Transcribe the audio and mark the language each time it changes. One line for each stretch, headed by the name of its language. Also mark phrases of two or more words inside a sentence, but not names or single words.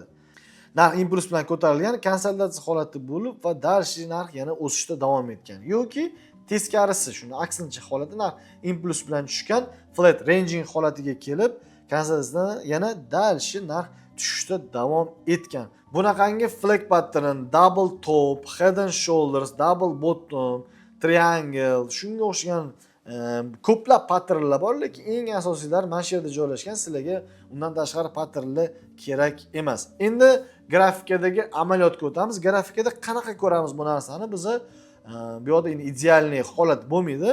Uzbek: Narx impuls bilan ko'tarilgan, konsolidatsiya holati bo'lib va darshi narx yana o'sishda davom etgan yoki teskarisi, shuni aksincha holati narx impuls bilan tushgan,
English: flat ranging
Uzbek: holatiga kelib, konsolidatsiyadan yana darshi narx tushishda davom etgan.
English: Bunaqangi flag pattern, double top, head and shoulders, double bottom, triangle,
Uzbek: shunga o'xshagan ko'plab patternlar bor, lekin eng asosiylari mana shu yerda joylashgan. Sizlarga undan tashqari patternlar kerak emas. Endi grafikadagi amaliyotga o'tamiz. Grafikada qanaqa ko'ramiz bu narsani? Biz bu yerda idealniy holat bo'lmaydi.